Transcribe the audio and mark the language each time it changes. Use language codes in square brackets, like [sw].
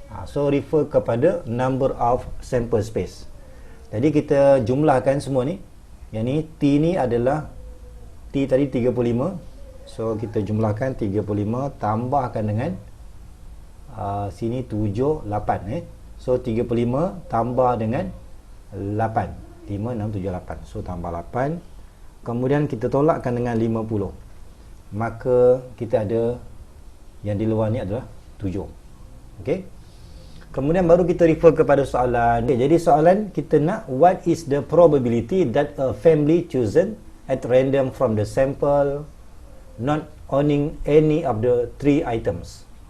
[en] So refer [ms] kepada [en] number of sample space. [ms] Jadi kita jumlahkan semua ni. Yang ni T ni adalah T tadi 35. So kita jumlahkan 35 tambahkan dengan sini 7 8 So 35 tambah dengan 8. 5 6 7 8. So tambah 8. Kemudian kita tolakkan dengan 50. Maka kita ada yang di luar ni adalah 7. Okey. Kemudian baru kita [en] refer [ms] kepada soalan. [en] Okay, [ms] jadi soalan kita nak, [en] what is the probability that a family chosen at random from the sample not owning any of the 3 items.